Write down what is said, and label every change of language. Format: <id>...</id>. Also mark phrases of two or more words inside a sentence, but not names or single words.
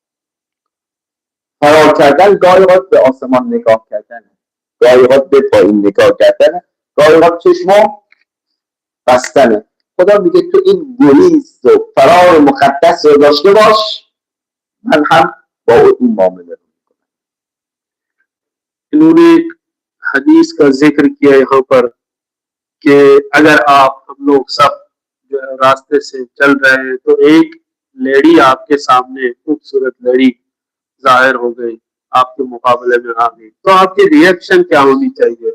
<fa>فرار کردن گاهی اوقات به آسمان نگاه کردن، گاهی اوقات به پایین نگاه کردن، گاهی اوقات چشمو بستنه. خدا میگه تو این گریز و فرار مقدس رو داشته باش، من هم با این معامله رو میکنم.</fa> <ur>انہوں نے حدیث کا ذکر کیا یہاں پر کہ اگر آپ ہم لوگ سب جو ہے راستے سے چل رہے ہیں تو ایک لیڈی آپ کے سامنے خوبصورت لیڈی ظاہر ہو گئی، آپ کے مقابلے میں آ گئی، تو آپ کی ری ایکشن کیا ہونی چاہیے?</ur>